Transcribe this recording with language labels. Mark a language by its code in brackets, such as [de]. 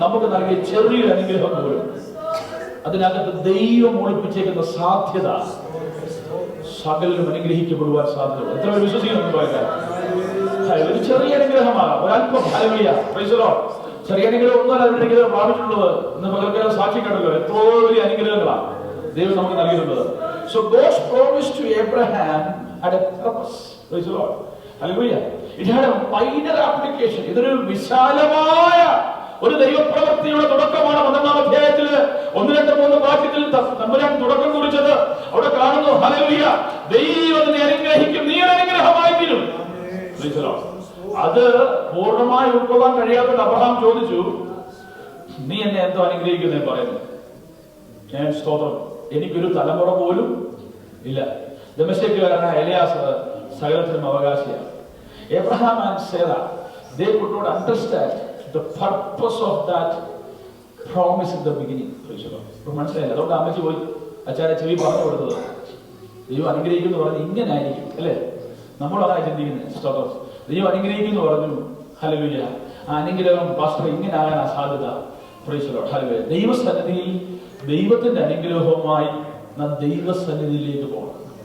[ml] നമുക്ക് നൽകിയ ചെറിയൊരു അനുഗ്രഹം പോലും അതിനകത്ത് ദൈവം ഒളിപ്പിച്ചേക്കുന്ന സാധ്യത സകലരും അനുഗ്രഹിക്കപ്പെടുവാൻ സാധ്യത. എത്ര പേര് വിശ്വസിക്കുന്നുണ്ട്? ഒരു ചെറിയ അനുഗ്രഹമാകാം, ഒരല്പം. Hallelujah, [en] Praise the lord. [ml] ചെറിയ അനുഗ്രഹം ഒന്നുമല്ല അനുഗ്രഹം പ്രാപിച്ചിട്ടുള്ളത്. ഇന്ന് പകൽക്കാലം സാക്ഷി കണ്ടല്ലോ, എത്രയോ വലിയ അനുഗ്രഹങ്ങളാണ് ദൈവം നമുക്ക് നൽകിയിട്ടുള്ളത്. [en] So God's promise to Abraham had a purpose. Praise the Lord. Hallelujah. It had a wider application. [ml] ഇതൊരു വിശാലമായ ഒരു ദൈവപ്രവൃത്തിയുടെ തുടക്കമാണ്. 11-ാം അധ്യായത്തില് 1, 2, 3 വാക്യത്തിൽ തമ്പുരാൻ തുടക്കം കുറിച്ചത് അവിടെ കാണുന്നു. ഹല്ലേലൂയ. ദൈവത്തിനെ അനുഗ്രഹിക്കും, നീ അനുഗ്രഹമായി തീരും. [en] Praise the Lord. [ml] അത് പൂർണ്ണമായി ഉൾക്കൊള്ളാൻ കഴിയാത്തത് അബ്രഹാം ചോദിച്ചു, നീ എന്നെ എന്തോ അനുഗ്രഹിക്കുന്നേ പറയുന്നത്? ഞാൻ സ്തോത്രം, എനിക്കൊരു തലമുറ പോലും ഇല്ല. ദമശ്കേക്കാരനായ എലിയാസർ സകലത്തിനും അവകാശിയാണ്. [en] Abraham and Sarah, they could not understand the purpose of that promise in the beginning. [ml] മനസ്സിലായില്ല. അതുകൊണ്ട് അമ്മച്ചി പോയി അച്ഛനെ ചെവി പറഞ്ഞു കൊടുത്തത്, ദൈവം അനുഗ്രഹിക്കുന്നു പറഞ്ഞു ഇങ്ങനെ ആയിരിക്കും അല്ലേ? നമ്മളതാണ് ചിന്തിക്കുന്നത്. സ്തോത്രം, ദൈവം അനുഗ്രഹിക്കുന്നു പറഞ്ഞു. ഹല്ലേലൂയ. ആ അനുഗ്രഹം പാസ്റ്റർ ഇങ്ങനെ ആകാൻ സാധ്യത. [en] Praise the lord. [ml] ഹല്ലേലൂയ. ദൈവസന്നിധിയിൽ ദൈവത്തിന്റെ അനുഗ്രഹവുമായി നാം ദൈവസന്നിധിയിലേക്ക് പോകണം.